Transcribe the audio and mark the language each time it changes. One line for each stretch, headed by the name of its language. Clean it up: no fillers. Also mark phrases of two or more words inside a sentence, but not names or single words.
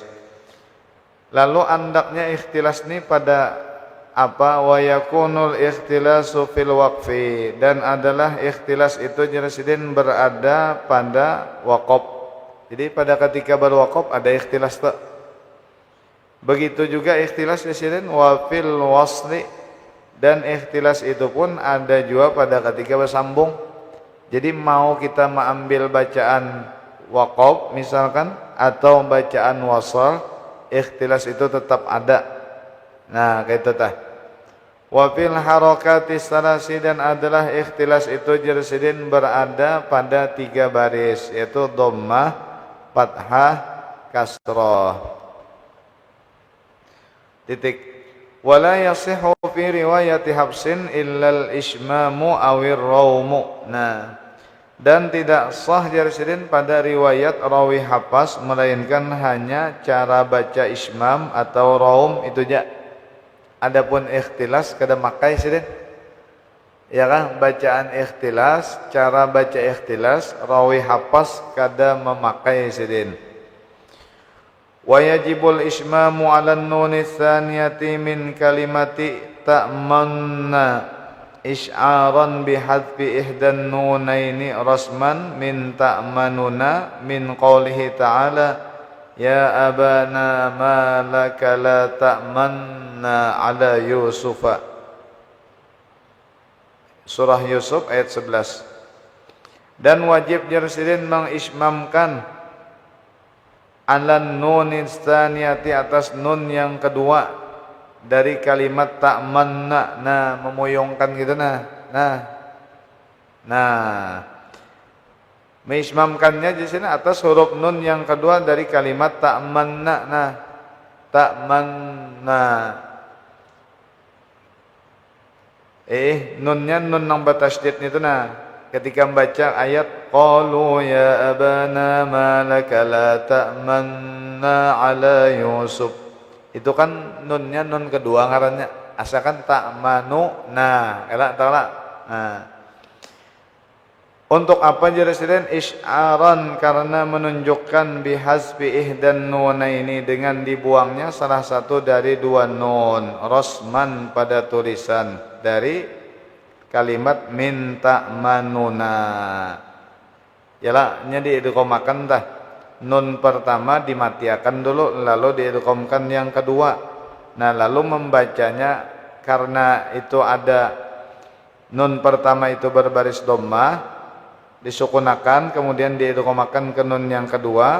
Banjar: Lalu andaknya ikhtilas ini pada apa?
Arabic: ويكون الاختلاس في الوقف,
Banjar: dan adalah ikhtilas itu jarsidin berada pada waqaf. Jadi pada ketika berwaqaf ada ikhtilas tak? Begitu juga ikhtilas jarsidin
Arabic: وفي الوصل,
Banjar: dan ikhtilas itu pun ada juga pada ketika bersambung. Jadi mau kita mengambil bacaan waqaf misalkan atau bacaan wasal, ikhtilas itu tetap ada. Nah, kayak itu tah.
Arabic: وفي الحركات الثلاث,
Banjar: dan adalah ikhtilas itu jarsidin berada pada 3 baris, yaitu dhammah, fathah, kasrah. Titik.
Arabic: ولا يصح في رواية حفص إلا الإشمام أو الروم.
Banjar: Nah, dan tidak sah jarsidin pada riwayat rawi Hafs melainkan hanya cara baca ismam atau raum itu aja. Adapun ikhtilas kada makai sidin. Ya kan, bacaan ikhtilas, cara baca ikhtilas rawi Hafs kada memakai sidin.
Arabic: ويجب الإشمام على النون الثانية من كلمة تأمنا إشعارا بحذف إحدى النونين رسما من تأمننا من قوله تعالى يا أبانا ما لك لا تأمنا على يوسف.
Banjar: Surah Yusuf ayat 11. Dan wajib jersidin mengismamkan
Arabic: على النون الثانية
Banjar: atas nun yang kedua dari kalimat ta'manna. Nah, memoyongkan gitu mengismamkannya di sini atas huruf nun yang kedua dari kalimat ta'manna. Nah, ta'manna. Nunnya nun nang batasydid itu ketika membaca ayat
Arabic: قالوا يا أبانا ما لك لا تأمنا على يوسف.
Banjar: Itu kan nunnya nun kedua ngarannya. Asalkan ta'manu elak talak. Untuk apa jelaskan isyaran karena menunjukkan
Arabic: بحذف إحدى النونين
Banjar: dengan dibuangnya salah satu dari dua nun rosman pada tulisan dari kalimat minta manuna. Yalah nya diidghomakan tah. Nun pertama dimatiakan dulu lalu diidghamkan yang kedua. Nah, lalu membacanya karena itu ada nun pertama itu berbaris dhammah disukunakan kemudian diidghomakan ke nun yang kedua.